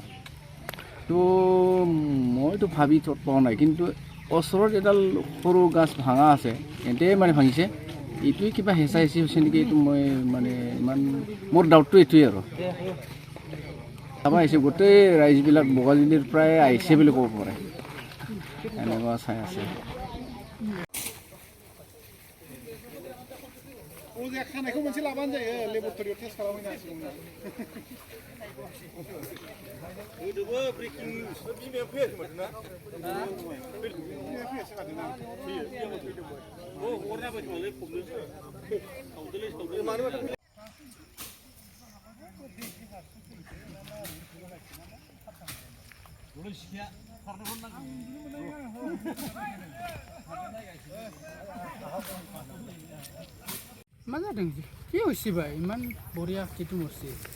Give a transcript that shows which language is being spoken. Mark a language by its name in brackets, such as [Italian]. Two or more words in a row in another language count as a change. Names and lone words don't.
[Assamese] তো মইতো ভাবি পোৱা নাই, কিন্তু ওচৰত এডাল সৰু গাছ ভাঙা আছে, এনেতেই মানে ভাঙিছে। এইটোৱে কিবা হেঁচা হেঁচি হৈছে নেকি, এইটো মই মানে ইমান মোৰ ডাউটটো এইটোৱে আৰু। চাব আহিছে গোটেই ৰাইজবিলাক বগাজুলিৰ প্ৰায় আহিছে বুলি ক'ব পাৰে, এনেকুৱা চাই আছে। [Bodo] खानायखौ मोनसे लाबानो जायो लेबरेटरियाव टेस्ट खालामहैनो हासिगौमोन। होदोबो ब्रेकिं निउस बिमाया फैयाखै माथो ना? बिमाया फैयासै माथो ना? फैदोंमोन। औ हरनाबाय खोमालै फबनो। सावदोलै मानो माथो फैला? मा जादों [Assamese] কি হৈছে ভাই ইমান বঢ়িয়া হাতীটো মৰছে